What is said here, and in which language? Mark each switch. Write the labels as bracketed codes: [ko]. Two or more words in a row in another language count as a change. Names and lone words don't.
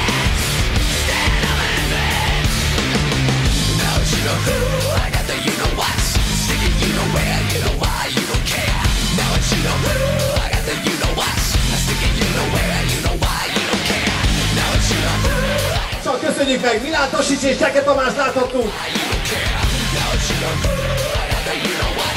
[en] You know who, I got the you know what. Stick it, you know where, you know why, you don't care. Now it's you know who, I got the you know what. Stick it, you know where, you know why, you don't care. Now it's you know who. [hu] Csak köszönjük meg, Milán Tosics és Cseke Tamás láthattuk. [en] You don't care. Now it's you know who, I got the you know